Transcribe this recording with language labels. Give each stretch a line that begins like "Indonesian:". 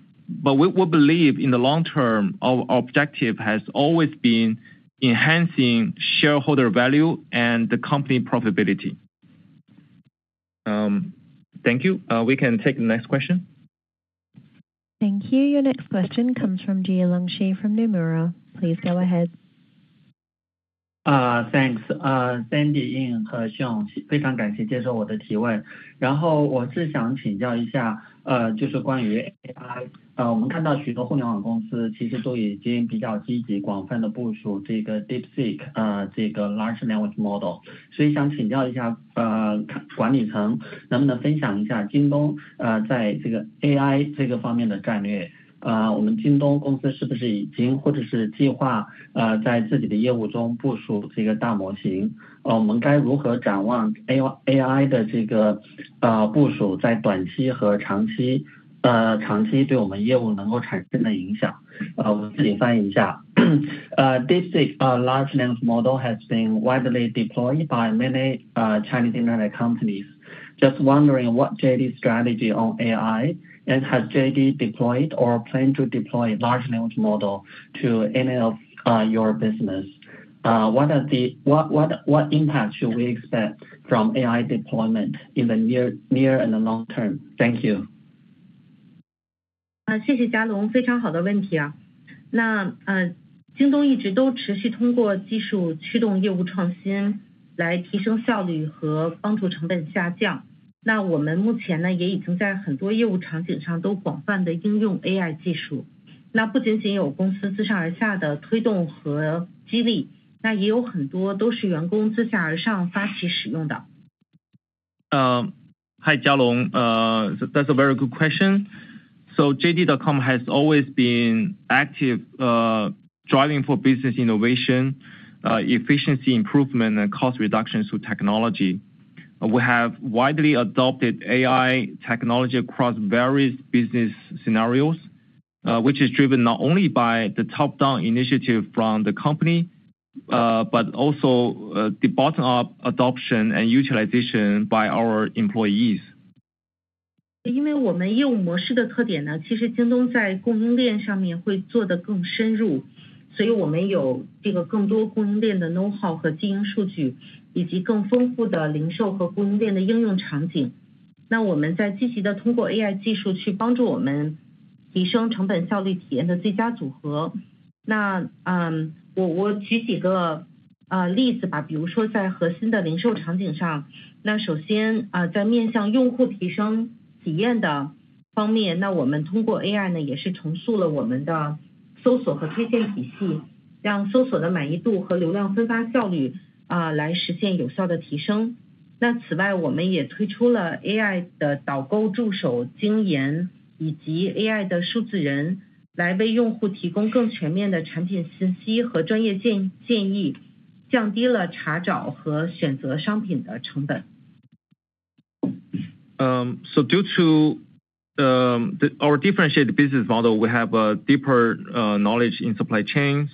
English: But we believe in the long term, our objective has always been enhancing shareholder value and the company profitability. Thank you. We can take the next question. Thank you. Your next question comes from Jialong Shi from Nomura. Please go ahead.
Chinese: Thanks, Sandy In 和 Sean， 非常感谢接受我的提问。然后我是想请教一下，就是关于 AI， 我们看到许多互联网公司其实都已经比较积极广泛的部署这个 DeepSeek， 这个 Large Language Model， 所以想请教一下，管理层能不能分享一下京东在这个 AI 这个方面的战略？我们京东公司是不是已经或者是计划在自己的业务中部署这个大模型？我们该如何展望 AI 的这个部署在短期和长期对我们业务能够产生的影响？我自己翻译一下。
English: DeepSeek large language model has been widely deployed by many Chinese internet companies. Just wondering what JD's strategy on AI, and has JD deployed or plan to deploy large language model to any of your business? What impact should we expect from AI deployment in the near and the long term? Thank you.
Chinese: 谢谢嘉龙，非常好的问题啊。那京东一直都持续通过技术驱动业务创新，来提升效率和帮助成本下降。那我们目前呢，也已经在很多业务场景上都广泛的应用 AI 技术。那不仅仅有公司自上而下的推动和激励，那也有很多都是员工自下而上发起使用的。
English: Hi, Jialong. That's a very good question. So JD.com has always been active driving for business innovation, efficiency improvement, and cost reduction through technology. We have widely adopted AI technology across various business scenarios, which is driven not only by the top-down initiative from the company, but also the bottom-up adoption and utilization by our employees.
Chinese: 因为我们业务模式的特点呢，其实京东在供应链上面会做得更深入，所以我们有这个更多供应链的 know-how 和经营数据，以及更丰富的零售和供应链的应用场景。那我们在积极的通过 AI 技术去帮助我们提升成本效率体验的最佳组合。那我举几个例子吧，比如说在核心的零售场景上，那首先在面向用户提升体验的方面，那我们通过 AI 呢，也是重塑了我们的搜索和推荐体系，让搜索的满意度和流量分发效率来实现有效的提升。那此外，我们也推出了 AI 的导购助手精研以及 AI 的数字人，来为用户提供更全面的产品信息和专业建议，降低了查找和选择商品的成本。
English: So due to our differentiated business model, we have a deeper knowledge in supply chain.